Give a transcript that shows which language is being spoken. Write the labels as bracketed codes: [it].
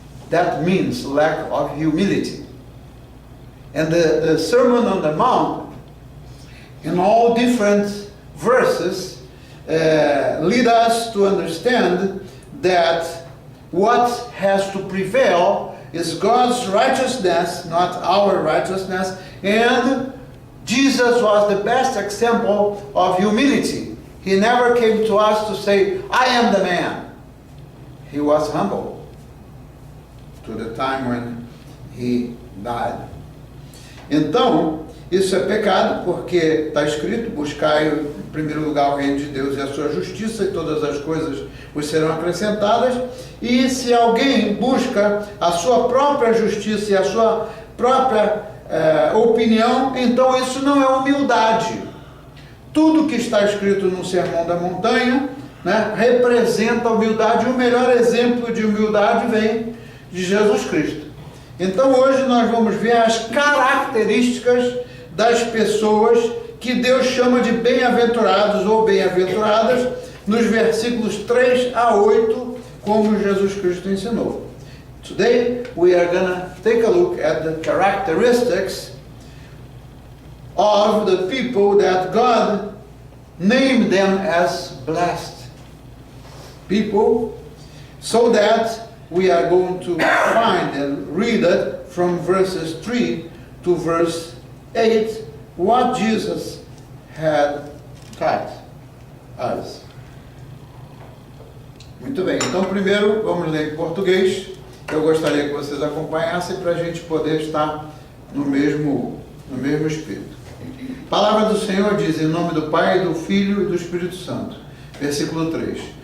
[en] That means lack of humility. And the Sermon on the Mount, in all different verses, lead us to understand that what has to prevail is God's righteousness, not our righteousness. And Jesus was the best example of humility. He never came to us to say, I am the man. He was humble to the time when he died. [pt] Então, isso é pecado, porque está escrito: buscai em primeiro lugar o reino de Deus e a sua justiça, e todas as coisas vos serão acrescentadas. E se alguém busca a sua própria justiça e a sua própria opinião, então isso não é humildade. Tudo que está escrito no Sermão da Montanha, né, representa a humildade, e o melhor exemplo de humildade vem de Jesus Cristo. Então hoje nós vamos ver as características das pessoas que Deus chama de bem-aventurados ou bem-aventuradas, nos versículos 3 a 8, como Jesus Cristo ensinou. [en] Today we are going to take a look at the characteristics of the people that God named them as blessed people, so that we are going to find and read it from verses 3 to verse 8, what Jesus had taught us. [pt] Muito bem, então primeiro vamos ler em português. Eu gostaria que vocês acompanhassem para a gente poder estar no mesmo espírito. A palavra do Senhor diz: em nome do Pai, do Filho e do Espírito Santo. Versículo 3.